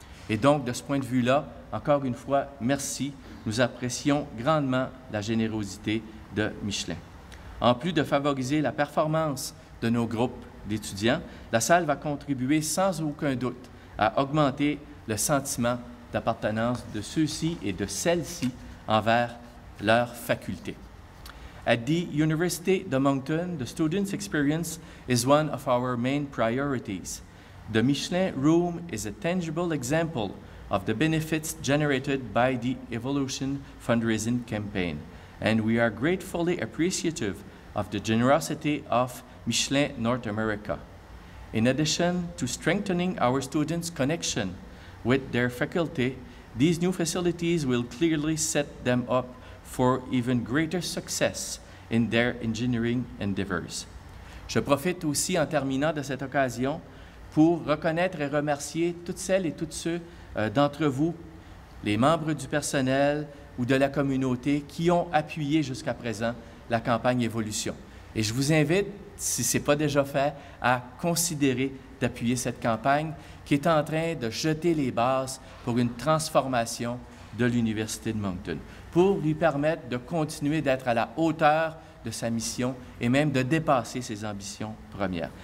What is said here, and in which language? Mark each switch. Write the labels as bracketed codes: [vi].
[fr] Et donc, de ce point de vue-là, encore une fois, merci. Nous apprécions grandement la générosité de Michelin. En plus de favoriser la performance de nos groupes d'étudiants, la salle va contribuer sans aucun doute à augmenter le sentiment d'appartenance de ceux-ci et de celles-ci envers leur faculté. [en] At the University de Moncton, the students' experience is one of our main priorities. The Michelin Room is a tangible example of the benefits generated by the Evolution fundraising campaign, and we are gratefully appreciative of the generosity of Michelin North America. In addition to strengthening our students' connection with their faculty, these new facilities will clearly set them up for even greater success in their engineering endeavors. [fr] Je profite aussi en terminant de cette occasion pour reconnaître et remercier toutes celles et tous ceux d'entre vous, les membres du personnel ou de la communauté qui ont appuyé jusqu'à présent la campagne Évolution. Et je vous invite, si ce n'est pas déjà fait, à considérer d'appuyer cette campagne qui est en train de jeter les bases pour une transformation de l'Université de Moncton, pour lui permettre de continuer d'être à la hauteur de sa mission et même de dépasser ses ambitions premières.